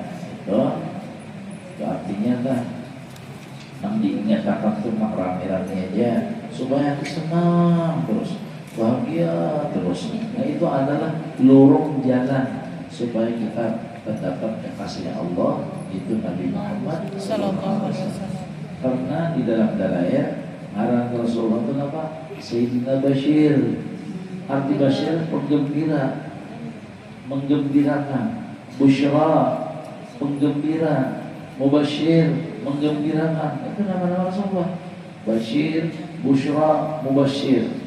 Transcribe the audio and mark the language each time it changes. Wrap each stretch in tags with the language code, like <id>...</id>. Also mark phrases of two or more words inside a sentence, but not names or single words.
<id>Itu artinya kan yang diingatkan itu rame-rame aja supaya senang terus, bahagia terus. Nah itu adalah lorong jalan supaya kita mendapat kasih Allah, itu Nabi Muhammad SAW. Karena di dalam dalail ngaran Rasulullah itu apa? Sayyidina Bashir. Arti Bashir penggembira, menggembirakan. Busyra, penggembira. Mubashir, menggembirakan. Itu nama-nama Rasulullah. Bashir, Busyra, Mubashir.</id>